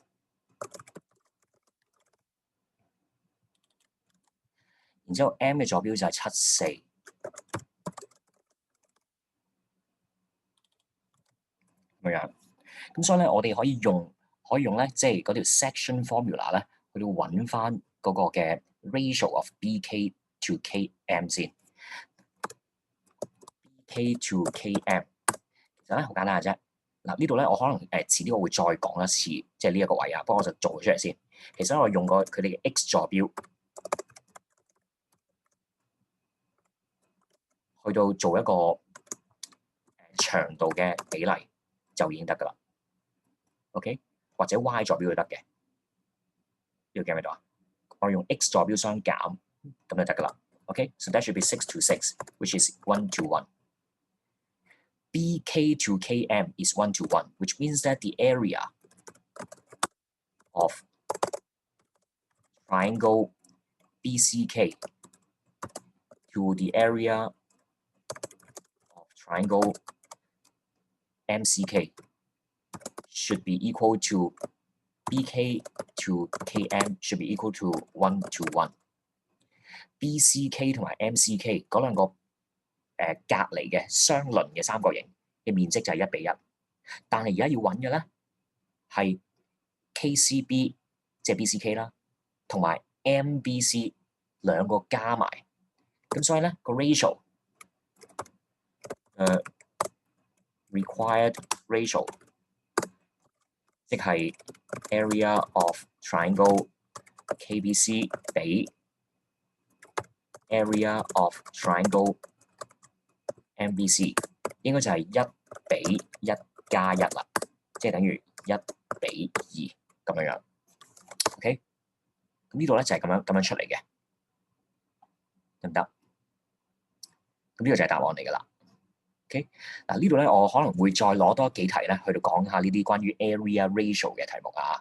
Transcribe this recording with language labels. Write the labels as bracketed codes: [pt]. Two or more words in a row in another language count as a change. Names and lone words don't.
[yue] 然之後 M 嘅坐標就係74。咁樣，咁所以咧，我哋可以用咧，即係嗰條 [en] section formula [yue] 咧，去到揾翻嗰個嘅 [en] ratio of BK to KM [yue] 先。 [en] BK to KM [yue] 其實咧好簡單嘅啫。嗱呢度咧，我可能遲啲我會再講一次，即係呢一個位啊。不過我就做咗出嚟先。其實我用過佢哋嘅 X 坐標去到做一個長度嘅比例就已經得㗎啦。OK， 或者 Y 坐標都得嘅。呢個記唔記到啊？我用 X 坐標相減，咁就得㗎啦。 [en] Okay, so that should be 6 to 6, which is 1 to 1. BK to KM is 1 to 1, which means that the area of triangle BCK to the area of triangle MCK should be equal to BK to KM should be equal to 1 to 1. [yue] BCK 同埋 MCK 嗰兩個隔離嘅相鄰嘅三角形嘅面積就係1比1，但係而家要揾嘅咧係 KCB 即係 BCK 啦，同埋 MBC 兩個加埋，咁所以咧個 ratio [en] required ratio [yue] 即係 [en] area of triangle KBC [yue] 比 [en] area of triangle MBC [yue] 應該就係1比1加1啦，即係等於1比2咁樣樣。OK， 咁呢度咧就係咁樣出嚟嘅，得唔得？咁呢個就係答案嚟㗎啦。OK， 嗱呢度咧我可能會再攞多幾題咧去到講下呢啲關於 [en] area ratio [yue] 嘅題目啊。